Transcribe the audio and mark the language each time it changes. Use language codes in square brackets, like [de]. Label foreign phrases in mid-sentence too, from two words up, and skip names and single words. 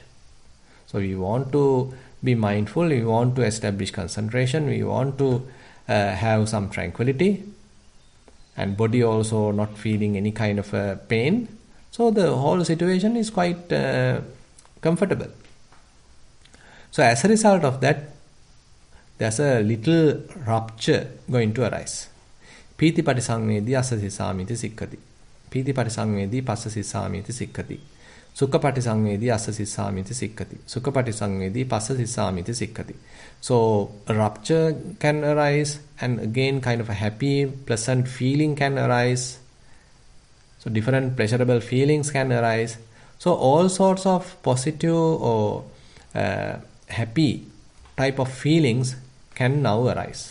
[en] So we want to be mindful, we want to establish concentration, we want to have some tranquility, and body also not feeling any kind of pain. So the whole situation is quite comfortable. So as a result of that, there's a little rupture going to arise. [pi] Pīti patisangvedi asasisamiti sikkati. Pīti patisangvedi passasisamiti sikkati. Sukha patisangvedi asasisamiti sikkati. Sukha patisangvedi passasisamiti sikkati. [en] So a rupture can arise, and again kind of a happy, pleasant feeling can arise. So different pleasurable feelings can arise. So all sorts of positive or happy type of feelings can now arise.